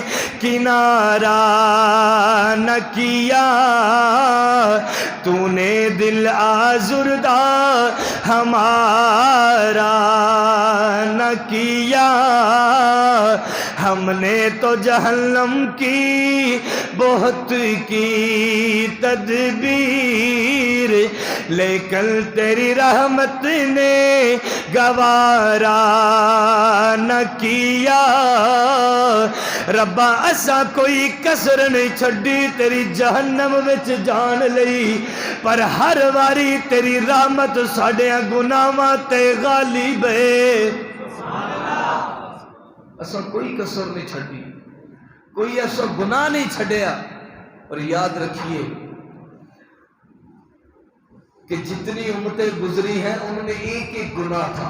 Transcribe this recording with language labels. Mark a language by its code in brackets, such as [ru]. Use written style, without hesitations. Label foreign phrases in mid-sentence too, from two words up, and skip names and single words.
[ur] کنارہ نہ کیا، تو نے دل آزردہ ہمارا نہ کیا، ہم نے تو جہنم کی بہت کی تدبیر، لیکن تیری رحمت نے گوارا نہ کیا۔ [pa] ربا اسا کوئی کسر نہیں چھڈی تیری جہنم وچ جان لئی، پر ہر واری تیری رحمت ساڈے گناہاں تے غالب ہے۔ اسا کوئی کسر نہیں چھڈی، کوئی ایسا گناہ نہیں چھڈیا۔ [ur] اور یاد رکھیے کہ جتنی امتیں گزری ہیں ان میں ایک ایک گناہ تھا۔